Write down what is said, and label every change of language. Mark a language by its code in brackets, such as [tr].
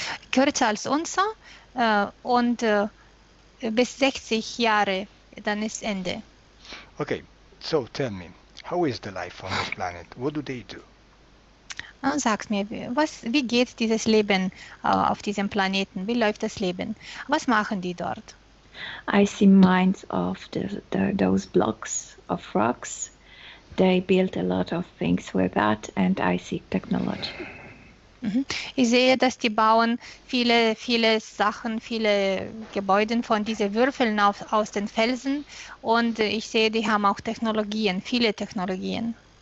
[de] Kürzer als unser und bis 60 Jahre, dann ist Ende. [en] Okay, so tell me, how is the life on this planet? What do they do? [de] Sag mir, wie geht dieses Leben auf diesem Planeten? Wie läuft das Leben? Was machen die dort? [en] I see mines of those blocks of rocks. They built a lot of things with that, and I see technology. [de] Ich sehe, dass die bauen viele Sachen, viele Gebäude von diesen Würfeln aus den Felsen, und ich sehe, die haben auch Technologien, viele Technologien.